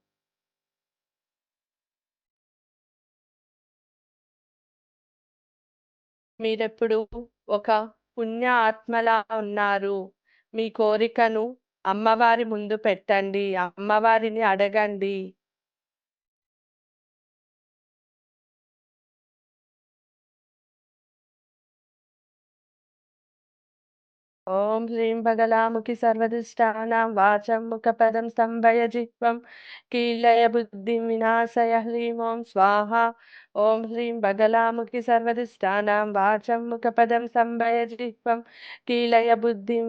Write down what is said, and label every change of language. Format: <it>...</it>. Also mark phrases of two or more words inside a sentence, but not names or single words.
<te>మీరెప్పుడు ఒక పుణ్య ఆత్మలా ఉన్నారు. మీ కోరికను అమ్మవారి ముందు పెట్టండి, అమ్మవారిని అడగండి.</te> <sa>ॐ ह्रीं भगलामुखि सर्वदुष्टानां वाचं मुखपदं स्तम्भय जिह्वं कीलय बुद्धिं विनाशय ह्रीं ॐ स्वाहा ॐ ह्रीं भगलामुखि सर्वदुष्टानां वाचं मुखपदं स्तम्भय जिह्वं कीलय बुद्धिं</sa>